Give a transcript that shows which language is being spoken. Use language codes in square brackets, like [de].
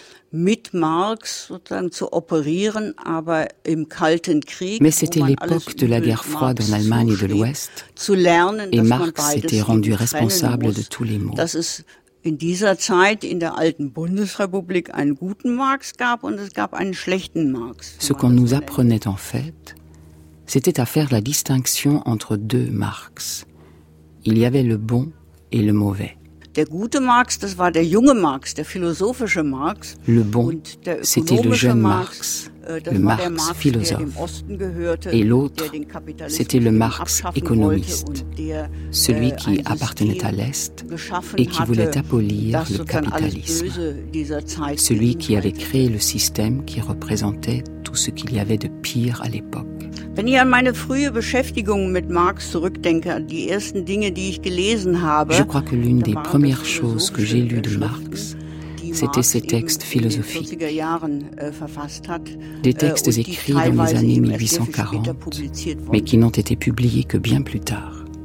[de] Mit Marx sozusagen zu operieren, aber im Kalten Krieg. [fr] Mais c'était l'époque de la guerre froide en Allemagne de l'Ouest. [de] Zu lernen, [fr] et Marx s'était rendu responsable de tous les maux. [de] Dass es in dieser Zeit in der alten Bundesrepublik einen guten Marx gab und es gab einen schlechten Marx. [fr] Ce qu'on nous apprenait en fait, c'était à faire la distinction entre deux Marx. Il y avait le bon et le mauvais. [de] Der gute Marx, das war der junge Marx, der philosophische Marx. [fr] Le bon, c'était le jeune Marx, le Marx philosophe. Et l'autre, c'était le Marx économiste, celui qui appartenait à l'Est et qui voulait abolir le capitalisme. Celui qui avait créé le système qui représentait tout ce qu'il y avait de pire à l'époque. [de] Wenn ich an meine frühe Beschäftigung mit Marx zurückdenke, an die ersten Dinge, die ich gelesen habe, [fr] je crois que l'une des premières choses que j'ai lues de Marx, c'était ses textes philosophiques, des textes écrits dans les années 1840, mais qui n'ont été publiés que bien plus tard.